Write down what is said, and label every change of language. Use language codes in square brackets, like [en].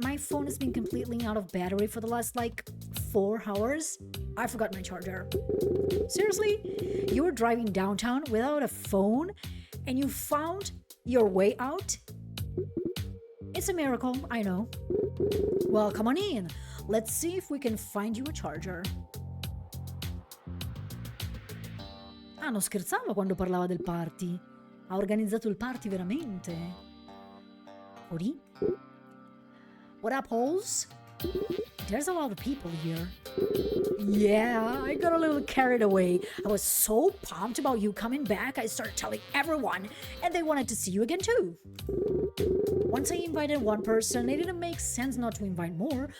[en] My phone has been completely out of battery for the last, 4 hours. I forgot my charger. Seriously? You were driving downtown without a phone and you found your way out? It's a miracle, I know. Well, come on in. Let's see if we can find you a charger. [it] Ah, non scherzava quando parlava del party. Ha organizzato il party veramente. [en] Cody? What up, hoes? There's a lot of people here. Yeah, I got a little carried away. I was so pumped about you coming back, I started telling everyone, and they wanted to see you again too. Once I invited one person, it didn't make sense not to invite more.